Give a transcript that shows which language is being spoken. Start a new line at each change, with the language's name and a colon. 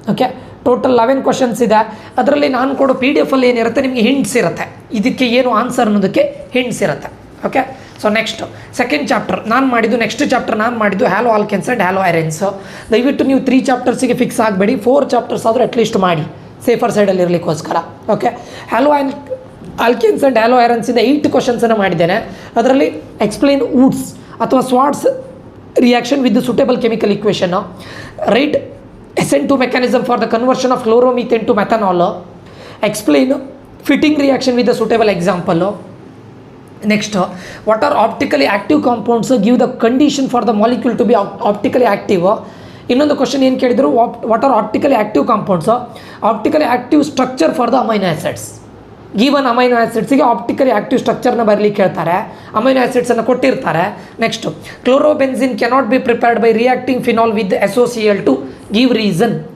Kannada: Okay, total 11 questions ಇದೆ. ಅದರಲ್ಲಿ ನಾನು ಕೊಡೋ PDF ಅಲ್ಲಿ ಏನಿರುತ್ತೆ ನಿಮಗೆ ಹಿಂಟ್ಸ್ ಇರುತ್ತೆ, ಇದಕ್ಕೆ ಏನು ಆನ್ಸರ್ ಅನ್ನೋದಕ್ಕೆ ಹಿಂಟ್ಸ್ ಇರುತ್ತೆ. Okay, so next second chapter ನಾನು ಮಾಡಿದ್ದು ಹ್ಯಾಲೋ ಆಲ್ಕೆನ್ಸ್ ಆ್ಯಂಡ್ ಹ್ಯಾಲೋ ಐರನ್ಸ್. ದಯವಿಟ್ಟು ನೀವು 3 ಚಾಪ್ಟರ್ಸಿಗೆ ಫಿಕ್ಸ್ ಆಗಬೇಡಿ, 4 ಚಾಪ್ಟರ್ಸ್ ಆದರೂ ಅಟ್ಲೀಸ್ಟ್ ಮಾಡಿ ಸೇಫರ್ ಸೈಡಲ್ಲಿ ಇರಲಿಕ್ಕೋಸ್ಕರ. ಓಕೆ, ಹ್ಯಾಲೋ ಆಲ್ಕೆನ್ಸ್ ಆ್ಯಂಡ್ ಹ್ಯಾಲೋ ಐರನ್ಸಿಂದ 8 ಕ್ವಶನ್ಸನ್ನು ಮಾಡಿದ್ದೇನೆ.
English: ಅದರಲ್ಲಿ explain Wurtz ಅಥವಾ Swarts reaction with suitable chemical equation, write SN2 mechanism for the conversion of chloromethane to methanol, explain fitting reaction with the suitable example. Next, what are optically active compounds, give the condition for the molecule to be optically active.
Kannada: ಇನ್ನೊಂದು question ಏನು ಕೇಳಿದ್ರು,
English: What are optically active compounds, optically active structure for the amino acids.
Kannada: Given amino ಆ್ಯಸಿಡ್ಸಿಗೆ optically active ಸ್ಟ್ರಕ್ಚರ್ನ ಬರಲಿಕ್ಕೆ ಹೇಳ್ತಾರೆ, amino ಆ್ಯಸಿಡ್ಸನ್ನು ಕೊಟ್ಟಿರ್ತಾರೆ.
English: Next chlorobenzene cannot be prepared by reacting phenol with SOCl2, give reason.